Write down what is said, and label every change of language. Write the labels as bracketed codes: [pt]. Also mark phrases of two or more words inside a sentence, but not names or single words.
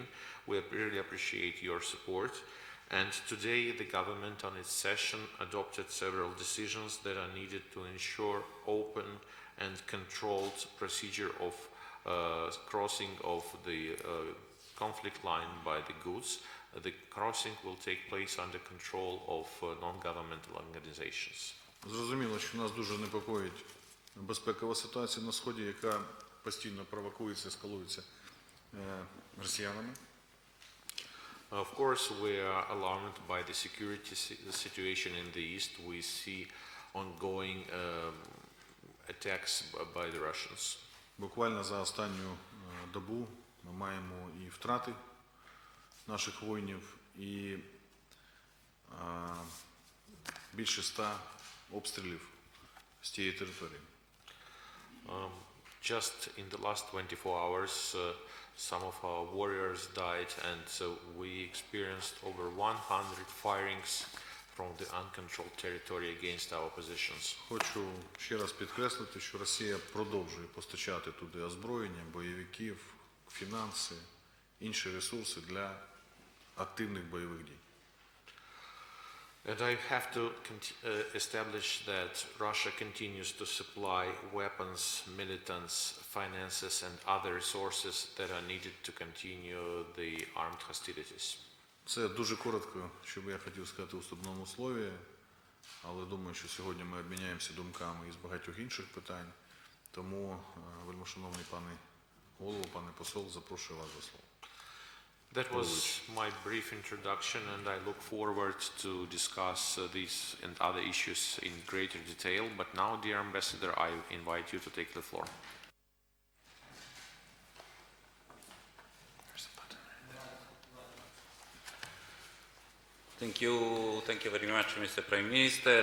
[en] We really appreciate your support. And today the government on its session adopted several decisions that are needed to ensure open and controlled procedure of crossing of the conflict line by the goods. The crossing will take place under control of non-governmental organizations. [uk] Зрозуміло, що нас дуже непокоїть безпекова ситуація на Сході, яка постійно провокується, ескалується росіянами. [en] Of course, we are alarmed by the security situation in the east. We see ongoing attacks by the Russians. [uk] Буквально за останню добу ми маємо і втрати наших воїнів, і більше 100 обстрілів з тієї території. [en] Just in the last 24 hours, some of our warriors died, and we experienced over 100 firings from the uncontrolled territory against our positions. [uk] Хочу ще раз підкреслити, що Росія продовжує постачати туди озброєння, бойовиків, фінанси, інші ресурси для активних бойових дій. [en] And I have to establish that Russia continues to supply weapons, militants, finances and other resources that are needed to continue the armed hostilities. [uk] Це дуже коротко, що би я хотів сказати у вступному слові, але думаю, що сьогодні ми обміняємося думками із багатьох інших питань. Тому, вельмишановний пане голово, пане посол, запрошую вас до слова. [en] That was my brief introduction, and I look forward to discuss these and other issues in greater detail. But now, dear Ambassador, I invite you to take the floor. Thank you very much, Mr. Prime Minister.